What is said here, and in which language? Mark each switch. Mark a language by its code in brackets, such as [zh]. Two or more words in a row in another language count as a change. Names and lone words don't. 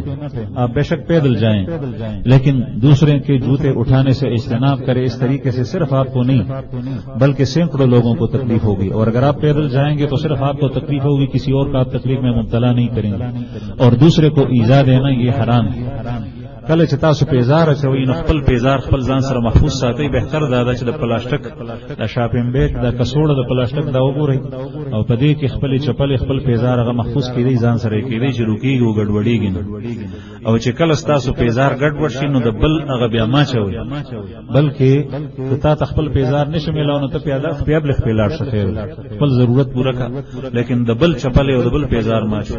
[ur] آپ بے شک پیدل جائیں لیکن دوسرے کے جوتے اٹھانے سے اجتناب کریں. اس طریقے سے صرف آپ کو نہیں بلکہ سینکڑوں لوگوں کو تکلیف ہوگی, اور اگر آپ پیدل جائیں گے تو صرف آپ کو تکلیف ہوگی, کسی اور کا آپ تکلیف میں مبتلا نہیں کریں گے. اور دوسرے کو ایذا دینا یہ حرام ہے. [ps] کله چې تاسو پیزار اچوي نو خپل پیزار خپل ځان سره محفوظ ساتئ. بهتر دا ده چې د پلاستیک د شاپینګ بیگ د کڅوړه د پلاستیک دا وګورئ, او په دې کې خپل چپل خپل پیزار هغه محفوظ کړئ ځان سره, کېدای چې روکیږي او ګډوډیږي نه. او چې کله تاسو پیزار ګډوډ شي نو د بل هغه بیا ما چوي, بلکې ته خپل پیزار نشي ملاو نو ته پیاده خپل خپل شخیر خپل ضرورت پوره کا, لیکن د بل چپل او د بل پیزار ما چوي.